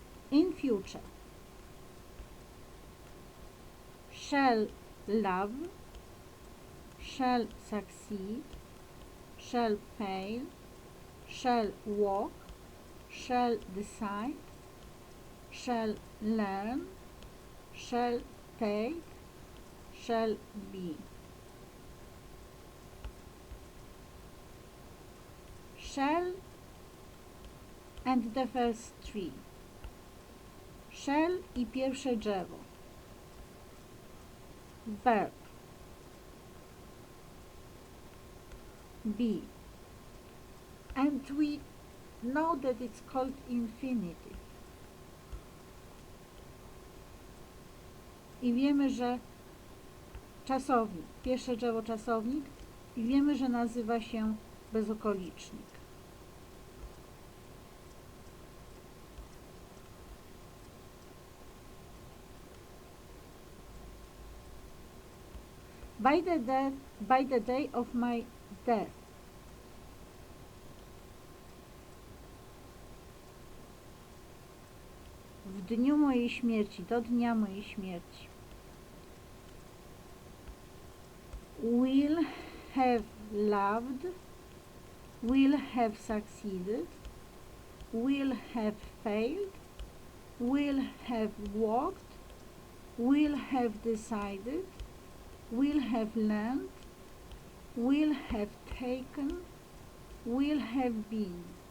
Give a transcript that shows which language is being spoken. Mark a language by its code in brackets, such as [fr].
[en] In future, shall love, shall succeed, shall fail, shall walk, shall decide, shall learn, shall take, shall be. Shall and the first three. [pl] Shall i pierwsze drzewo. [en] Verb. Be. And we know that it's called infinitive. [pl] I wiemy, że czasownik, pierwsze drzewo czasownik, i wiemy, że nazywa się bezokolicznik. [en] by the day of my death. [pl] W dniu mojej śmierci, do dnia mojej śmierci. [en] Will have loved, will have succeeded, will have failed, will have walked, will have decided, will have learned, will have taken, will have been.